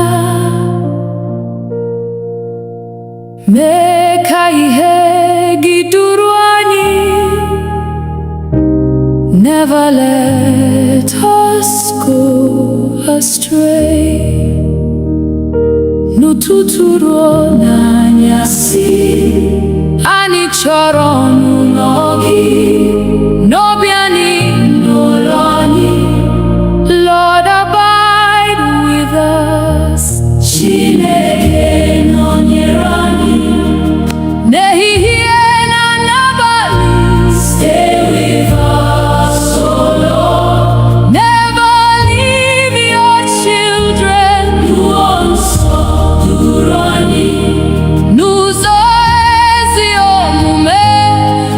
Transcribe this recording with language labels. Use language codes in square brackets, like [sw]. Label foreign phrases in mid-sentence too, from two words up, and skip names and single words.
[ig] Mee ka ihe gị duru anyị. [en] Never let us go astray. [ig] N'ụtụtụ ruo n'anyasị, anyị chọrọ ọnụnọ gị. N'obi anyị, n'ụlọ anyị. [en] Lord, abide with us. [ig] Chineke nọnyere anyị. N'ehihie na n'abalị. [en] Stay with us, O Lord. Never leave your children. [ig] Mmụọ nsọ duru anyị. N'ụzọ ezi omume.